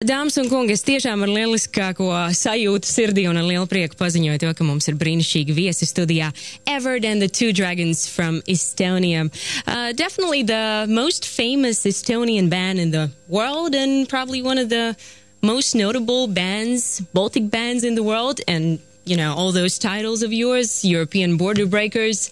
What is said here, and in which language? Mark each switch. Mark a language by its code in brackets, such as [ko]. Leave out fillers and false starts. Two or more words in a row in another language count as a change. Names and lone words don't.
[lv] Dāmas un kungi, es tiešām ar lieliskāko sajūtu sirdī un ar lielu prieku paziņoju to, ka mums ir brīnišķīgi viesi studijā. [en] Ewert and the Two Dragons from Estonia. Definitely the most famous Estonian band in the world and probably one of the most notable bands, Baltic bands in the world. And, you know, all those titles of yours, European Border Breakers.